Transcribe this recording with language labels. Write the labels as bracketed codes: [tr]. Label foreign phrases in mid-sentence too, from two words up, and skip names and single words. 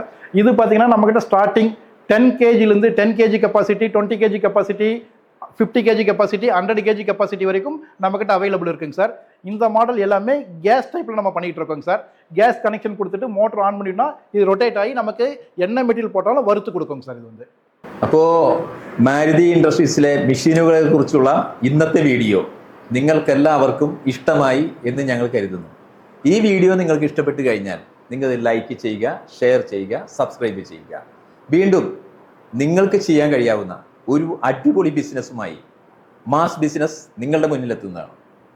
[ta] இது பார்த்தீங்கன்னா நம்மக்கிட்ட ஸ்டார்டிங் 10 kgலேருந்து 10 kg கெப்பாசிட்டி, 20 kg கெப்பாசிட்டி, 50 kg கெப்பாசிட்டி, 100 kg கெப்பாசிட்டி வரைக்கும் நம்மக்கிட்ட அவைலபிள் இருக்குங்க சார். இந்த மாடல் எல்லாமே கேஸ் டைப்பில் நம்ம பண்ணிகிட்டு இருக்கோங்க சார். [en] gas connection [ta] கொடுத்துட்டு [en] motor on [ta] பண்ணிட்டோம்னா இது ரொட்டேட் ஆகி நமக்கு என்ன மெட்டீரியல் போட்டாலும் வறுத்து கொடுக்குங்க സാർ. [ml] ഇത് അപ്പോൾ മാരുതി ഇൻഡസ്ട്രീസിലെ മെഷീനുകളെ കുറിച്ചുള്ള ഇന്നത്തെ വീഡിയോ നിങ്ങൾക്കെല്ലാവർക്കും ഇഷ്ടമായി എന്ന് ഞങ്ങൾ കരുതുന്നു. ഈ വീഡിയോ നിങ്ങൾക്ക് ഇഷ്ടപ്പെട്ട് കഴിഞ്ഞാൽ നിങ്ങൾ ലൈക്ക് ചെയ്യുക, ഷെയർ ചെയ്യുക, സബ്സ്ക്രൈബ് ചെയ്യുക. വീണ്ടും നിങ്ങൾക്ക് ചെയ്യാൻ കഴിയാവുന്ന ഒരു അടിപൊളി ബിസിനസ്സുമായി മാസ് ബിസിനസ് നിങ്ങളുടെ മുന്നിലെത്തുന്നതാണ്.